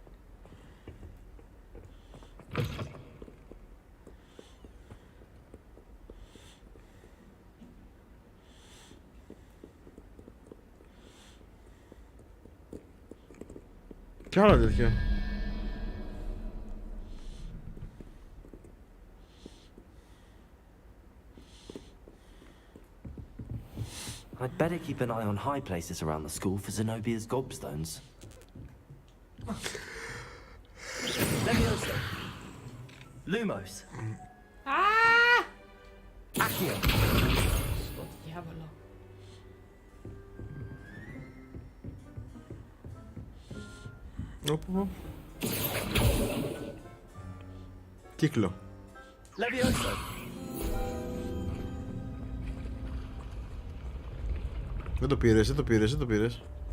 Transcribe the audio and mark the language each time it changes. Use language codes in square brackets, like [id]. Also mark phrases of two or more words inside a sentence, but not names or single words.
[el] Κι άλλο τέτοιο. [en] I'd better keep an eye on high places around the school for Zenobia's gobstones. [el] Leviosa. Lumos. Accio. Στο διάβολο. Οπ. Κύκλο. Leviosa. Δεν το πήρες, δεν το πήρες, δεν το πήρες.